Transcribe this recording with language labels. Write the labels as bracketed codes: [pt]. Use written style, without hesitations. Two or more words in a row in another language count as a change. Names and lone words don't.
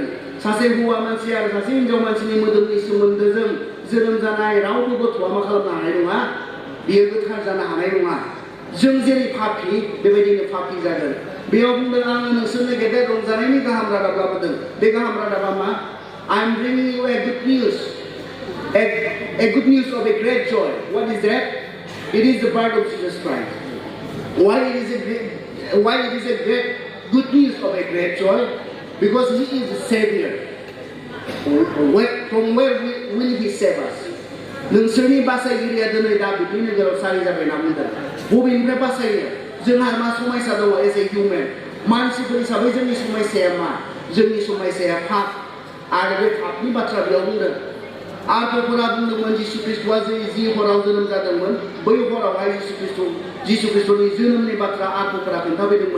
[brx] सासे हौवा मानसि आरो सासे हिनजाव मानसिनि मोदोमनि सोमोन्दोजों जोनोम जानाय रावबो गथ'आ मा खालामनो हानाय नङा, बेयो गोथार जानो हानाय नङा। जों जेरै पापि, बेबायदिनो पापि जागोन। बेयाव बुंदों, आङो नोंसोरनो गेदेर रंजानायनि गाहाम रादाब लाबोदों। बे गाहाम रादाबा मा? [en] I am bringing you a good news. A good news of a great joy. What is that? It is the birth of Jesus Christ. Why it is a great good news of a great joy? Because he is the Savior. From where will he save us? [brx] नोंसोरनि बासायगिरिया दिनै दाबिदनि नोगोराव सारि जाबाय होनना बुंदों। बबेनिफ्राय बासायनो? जोंहा मा समस्या दङ [en] as a human? [brx] मानसिफोर हिसाबै जोंनि समस्याया मा? जोंनि समस्याया पाप। आरो बे पापनि बाथ्रा बेयाव बुंदों। आर्तफोरा बुंदोंमोन जिसु ख्रिस्टआ जि हराव जोनोम जादोंमोन, बै हरावहाय जिसु ख्रिस्टनि जोनोमनि बाथ्रा आर्तफोरा खोन्थाफैदोंमोन।